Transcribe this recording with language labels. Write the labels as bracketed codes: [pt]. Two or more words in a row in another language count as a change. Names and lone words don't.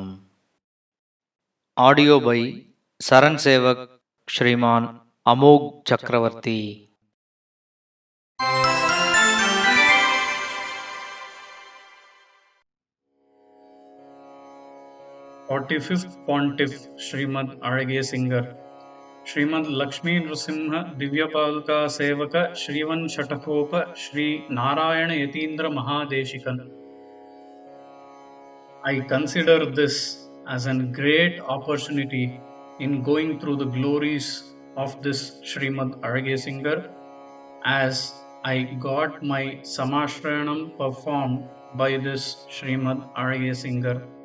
[en] Audio by Saran Sevak Sriman Amogh Chakravarthy. 45th Pontiff Srimadh Azhagiya Singar Srimadh Lakshmi Nrsimha Divyapaduka Sevaka Shrivan Shatakopa Shri Narayana Yatindra Mahadeshikan. I consider this as a great opportunity in going through the glories of this Srimadh Azhagiya Singar, as I got my Samashranam performed by this Srimadh Azhagiya Singar.